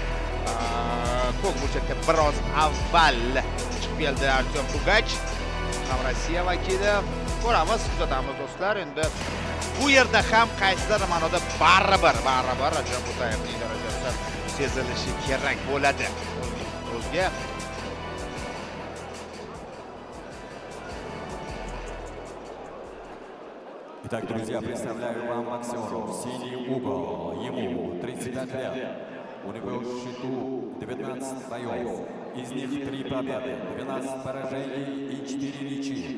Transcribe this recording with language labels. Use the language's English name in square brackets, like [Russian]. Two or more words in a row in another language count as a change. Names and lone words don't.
[Uzbek] Ko'k burchakka biroz avval chiqib keldi Artyom Pugach, ham Rossiya vakili. Ko'ramiz, kuzatamiz do'stlar. Endi bu yerda ham qaysidir ma'noda baribir Rajab Butayevning darajasi sezilishi kerak bo'ladi. O'zga [Russian] Итак, друзья, представляю вам боксеров. Синий угол. Ему 35 лет. У него в счету 19 боев. Из них 3 победы, 12 поражений и 4 ничьи.